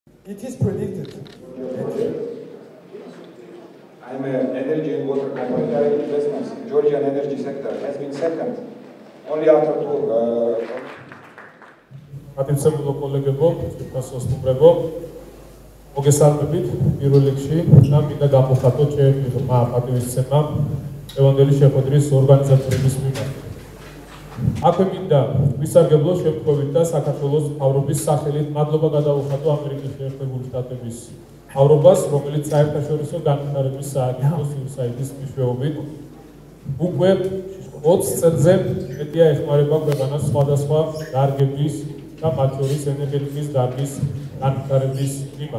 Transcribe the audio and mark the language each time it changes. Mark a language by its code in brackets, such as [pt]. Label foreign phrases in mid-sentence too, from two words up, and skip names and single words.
[en] It is predicted. I'm an energy and water company. Direct investments in Georgian energy sector has been second, only after two. [ka] Ატიცებულო კოლეგებო, სასტუმრებო, მოგესალმებით პირველ რიგში და მინდა გამოხატო ჩემი პატივისცემა ევანგელის შეხვედრის ორგანიზატორების მიმართ. აქვე მინდა ვისარგებლო შემთხვევით და საქართველოს მთავრობის სახელით მადლობა გადავუხატო ამერიკის შეერთებული შტატების მთავრობას, რომელიც საერთაშორისო განვითარების სააგენტოს USAID-ის მეშვეობით უკვე 20 წელზე მეტია ეხმარება ქვეყანას სხვადასხვა დარგების და მათ შორის ენერგეტიკის დარგის განვითარების მიმართ.